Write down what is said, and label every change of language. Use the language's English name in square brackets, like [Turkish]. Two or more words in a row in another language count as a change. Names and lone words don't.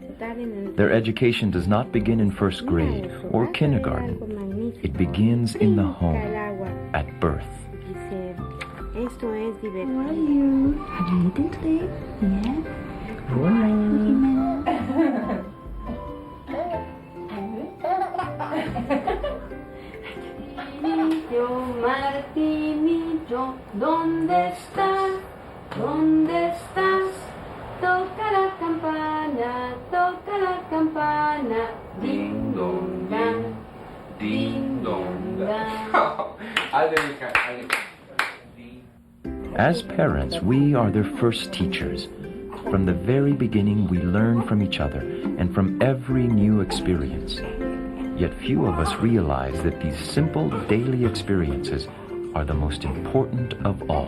[English] Their education does not begin in first grade or kindergarten. It begins in the home, at birth. How are you? Have you eaten today? Yes. How are you, Jimena? [Spanish] Martinillo, ¿dónde estás? ¿Dónde estás? Toca la campana, ding dong dang, ding dong dang. [English] As parents, we are their first teachers. From the very beginning, we learn from each other and from every new experience. Yet few of us realize that these simple daily experiences are the most important of all.